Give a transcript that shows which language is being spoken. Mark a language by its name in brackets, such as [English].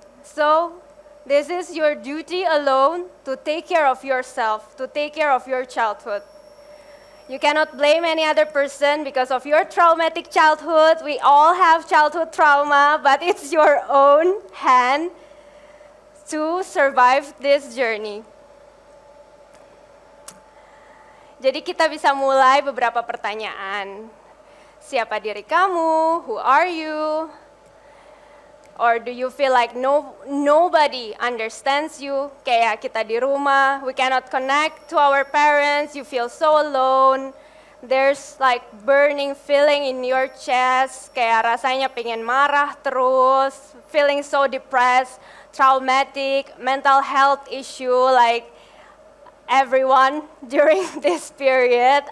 [English] So, this is your duty alone to take care of yourself, to take care of your childhood. You cannot blame any other person because of your traumatic childhood. We all have childhood trauma, but it's your own hand to survive this journey. [Indonesian] Jadi kita bisa mulai beberapa pertanyaan. Siapa diri kamu? [English] Who are you? Or do you feel like nobody understands you? [Indonesian] Kayak kita di rumah, [English] we cannot connect to our parents, you feel so alone. There's like burning feeling in your chest, [Indonesian] kayak rasanya pengen marah terus, [English] feeling so depressed, traumatic, mental health issue like everyone during this period.